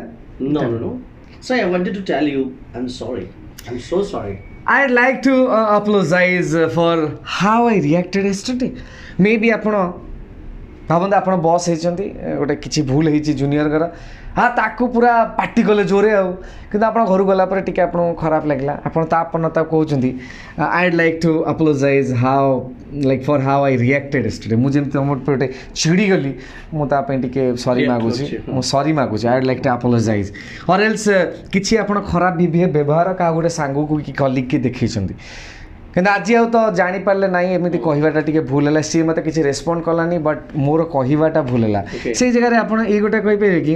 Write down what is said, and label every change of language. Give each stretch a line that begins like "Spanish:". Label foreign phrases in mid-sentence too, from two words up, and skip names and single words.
English: No. So I wanted to tell you I'm sorry. I'm so sorry. I'd like to apologize for how I reacted yesterday.
Odia: Maybe ଆପଣ ଭାବନ୍ତୁ ଆପଣ ବସ୍ ହେଇଛନ୍ତି ଗୋଟେ କିଛି ଭୁଲ ହେଇଛି ଜୁନିୟରଙ୍କର ହଁ ତାକୁ ପୁରା ପାଟି କଲେ ଜୋରେ ଆଉ କିନ୍ତୁ ଆପଣ ଘରକୁ ଗଲା ପରେ ଟିକେ ଆପଣଙ୍କୁ ଖରାପ ଲାଗିଲା ଆପଣ ତାପର ତାକୁ କହୁଛନ୍ତି
English: I'd like to apologize how like for how I reacted yesterday
Odia: ମୁଁ ଯେମିତି ତୁମ ଗୋଟେ ଚିଡ଼ିଗଲି ମୁଁ ତା ପାଇଁ ଟିକେ ସରି ମାଗୁଛି ମୁଁ ସରି ମାଗୁଛି
English: I'd like to apologize or else
Odia: କିଛି ଆପଣ ଖରାପ ବ୍ୟବହାର କାହା ଗୋଟେ ସାଙ୍ଗକୁ କି କଲିଗ୍କି ଦେଖେଇଛନ୍ତି କିନ୍ତୁ ଆଜି ଆଉ ତ ଜାଣିପାରିଲେ ନାହିଁ ଏମିତି କହିବାଟା ଟିକେ ଭୁଲ ହେଲା ସିଏ ମୋତେ କିଛି ରେସ୍ପଣ୍ଡ କଲାନି ବଟ୍ ମୋର କହିବାଟା ଭୁଲ ହେଲା ସେଇ ଜାଗାରେ ଆପଣ ଏଇ ଗୋଟେ କହିପାରିବେ କି